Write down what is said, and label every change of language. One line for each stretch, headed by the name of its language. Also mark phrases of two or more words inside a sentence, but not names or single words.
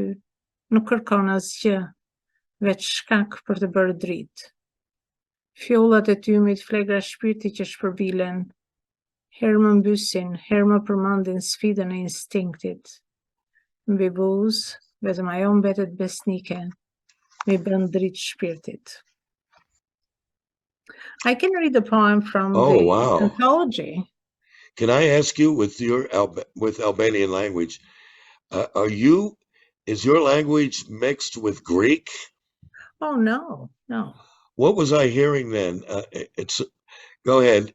Albanian: Nuk kërkon asgjë, veç shkak për të bërë dritë. Fjollat e tymit, flegra shpirti që shpërbilen, herë më mbysin, herë më përmendin sfidën e instinktit. Mbi buzë, vetëm ajo mbetet besnike, mi bën dritë shpirtit.
English: I can read the poem from the wow. anthology. Can I ask you with with Albanian language, is your language mixed with Greek? Oh, no. What was I hearing then? Go ahead.